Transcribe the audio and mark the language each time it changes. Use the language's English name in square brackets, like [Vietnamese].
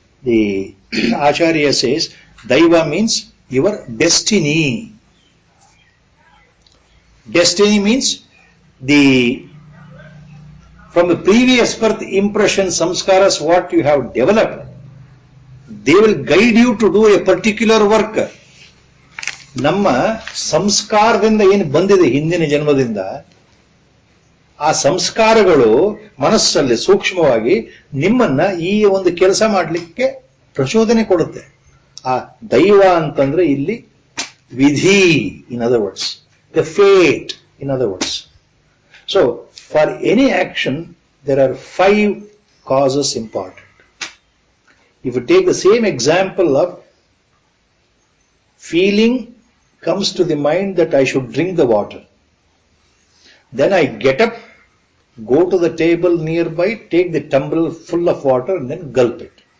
[English] The Acharya says, Daiva means your destiny. Destiny means from the previous birth impression, samskaras, what you have developed, they will guide you to do a particular work. [Kannada] ನಮ್ಮ ಸಂಸ್ಕಾರದಿಂದ ಏನು ಬಂದಿದೆ ಹಿಂದಿನ ಜನ್ಮದಿಂದ, ಆ ಸಂಸ್ಕಾರಗಳು ಮನಸ್ಸಲ್ಲಿ ಸೂಕ್ಷ್ಮವಾಗಿ ನಿಮ್ಮನ್ನ ಈ ಒಂದು ಕೆಲಸ ಮಾಡಲಿಕ್ಕೆ ಪ್ರಚೋದನೆ ಕೊಡುತ್ತೆ. ಆ ದೈವ ಅಂತಂದ್ರೆ ಇಲ್ಲಿ ವಿಧಿ, [English] In other words, the fate, in other words. So, for any action, there are 5 causes important. If you take the same example of feeling comes to the mind that I should drink the water. Then I get up, go to the table nearby, take the tumbler full of water and then gulp it.